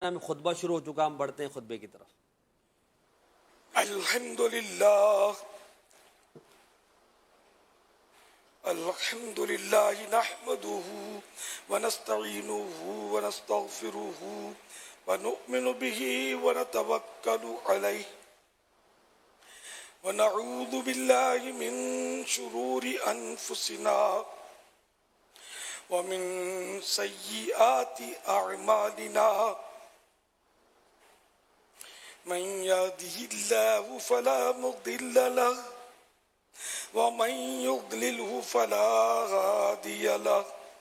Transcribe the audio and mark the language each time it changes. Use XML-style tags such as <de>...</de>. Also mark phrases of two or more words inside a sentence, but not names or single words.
<ur>में खुतबा शुरू हो चुका, हम बढ़ते हैं खुतबे की तरफ।</ur> <ar>الحمد لله الحمد لله نحمده ونستعينه ونستغفره ونؤمن به ونتوكل عليه ونعوذ بالله من شرور أنفسنا ومن سيئات أعمالنا من يهده الله فلا مضل له ومن يضلل فلا هادي له</ar>